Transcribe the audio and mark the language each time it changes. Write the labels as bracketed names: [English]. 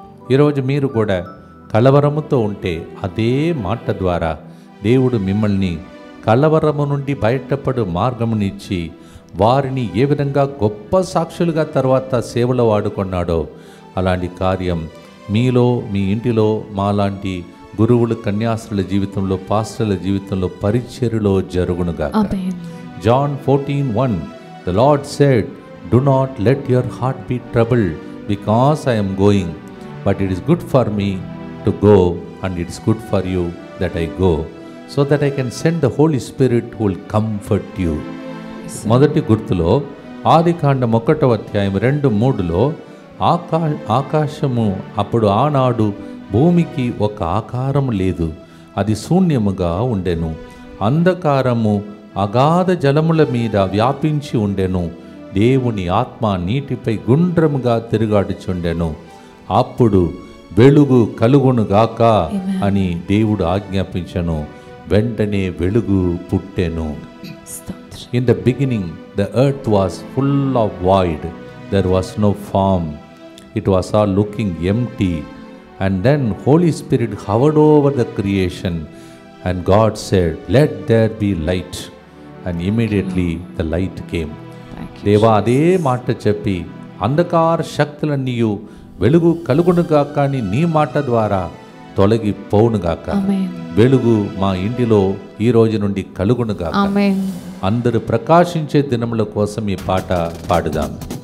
[Telugu] ఈరోజు మీరు కూడా కలవరముతో ఉంటే అదే మాట ద్వారా దేవుడు మిమ్మల్ని కలవరము నుండి బయటపడు మార్గమునిచ్చి వారిని ఏ విధంగా గొప్ప సాక్షులుగా తర్వాత సేవలో వాడుకున్నాడో అలాంటి కార్యం మీలో, మీ ఇంటిలో, మాలాంటి గురువులు, కన్యాస్త్రుల జీవితంలో, పాస్టర్ల జీవితంలో, పరిచర్యలో జరుగునుగా. [English] John 14:1 The Lord said, "Do not let your heart be troubled, because I am going, but it is good for me to go, and it is good for you that I go, so that I can send the Holy Spirit who will comfort you." [Telugu] మొదటి గుర్తులో ఆదికాండం 1:2-3 ఆకాశము అప్పుడు ఆనాడు భూమికి ఒక ఆకారము లేదు, అది శూన్యముగా ఉండెను, అంధకారము అగాధ జలముల మీద వ్యాపించి ఉండెను, దేవుని ఆత్మ నీటిపై గుండ్రముగా తిరుగాడుచుండెను, అప్పుడు వెలుగు కలుగునుగాక అని దేవుడు ఆజ్ఞాపించెను, వెంటనే వెలుగు పుట్టెను. [English] In the beginning the earth was full of void, there was no form, it was all looking empty, and then Holy Spirit hovered over the creation, and God said, "Let there be light," and immediately the light came. [Telugu] దేవా అదే మాట చెప్పి అంధకార శక్తులన్నీయు వెలుగు కలుగునుగాక అని నీ మాట ద్వారా తొలగిపోవునుగాక. వెలుగు మా ఇంటిలో ఈ రోజు నుండి కలుగునుగాక. అందరూ ప్రకాశించే దినముల కోసం ఈ పాట పాడుదాం.